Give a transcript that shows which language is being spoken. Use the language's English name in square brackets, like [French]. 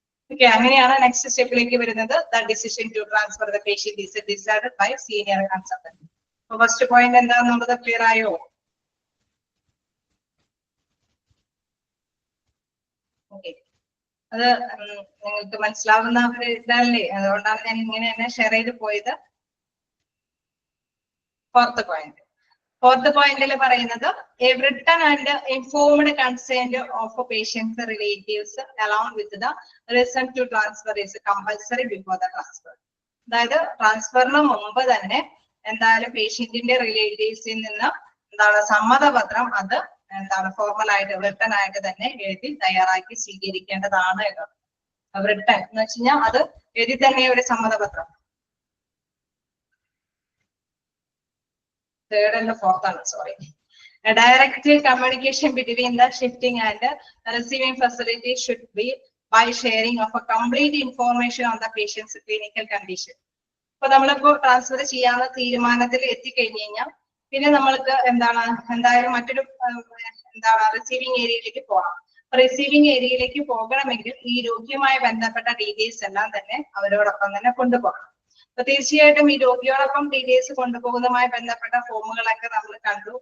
[Malayalam] Okay, അങ്ങനെയാണ് next സ്റ്റെപ്പിലേക്ക് വരുന്നത്. [English] The decision to transfer the patient is decided by senior consultant. [Malayalam] അപ്പൊ first point എന്താണെന്നുള്ളത് clear ആയോ? Okay, അത് നിങ്ങൾക്ക് മനസ്സിലാവുന്ന ഒരു ഇതല്ലേ, അതുകൊണ്ടാണ് ഞാൻ ഇങ്ങനെ തന്നെ ഷെയർ ചെയ്ത് പോയത്. ഫോർത്ത് പോയിന്റിൽ പറയുന്നത് [English] A written and informed consent of patient's relatives along with the reason to transfer is compulsory before the transfer. [Malayalam] അതായത് ട്രാൻസ്ഫറിന് മുമ്പ് തന്നെ എന്തായാലും പേഷ്യന്റിന്റെ റിലേറ്റീവ്സിൽ നിന്ന് എന്താണ് സമ്മതപത്രം അത് എന്താണ് ഫോർമൽ ആയിട്ട് written ആയിട്ട് തന്നെ എഴുതി തയ്യാറാക്കി സ്വീകരിക്കേണ്ടതാണ്. written എന്ന് വെച്ച് കഴിഞ്ഞാൽ അത് എഴുതി തന്നെ ഒരു സമ്മതപത്രം. [English] Third and the fourth ആണ്, sorry. A direct communication between the shifting and receiving facility should be by sharing of a complete information on the patient's clinical condition. [Malayalam] അപ്പൊ നമ്മളിപ്പോ ട്രാൻസ്ഫർ ചെയ്യാനുള്ള തീരുമാനത്തിൽ എത്തിക്കഴിഞ്ഞു കഴിഞ്ഞാൽ പിന്നെ നമ്മൾക്ക് എന്തായാലും മറ്റൊരു റിസീവിംഗ് ഏരിയയിലേക്ക് പോകണം. റിസീവിംഗ് ഏരിയയിലേക്ക് പോകണമെങ്കിൽ ഈ രോഗിയുമായി ബന്ധപ്പെട്ട ഡീറ്റെയിൽസ് എല്ലാം തന്നെ അവരോടൊപ്പം തന്നെ കൊണ്ടുപോകണം. അപ്പൊ തീർച്ചയായിട്ടും ഈ രോഗിയോടൊപ്പം ഡീറ്റെയിൽസ് കൊണ്ടുപോകുന്നതുമായി ബന്ധപ്പെട്ട ഫോമുകളൊക്കെ നമ്മൾ കണ്ടു.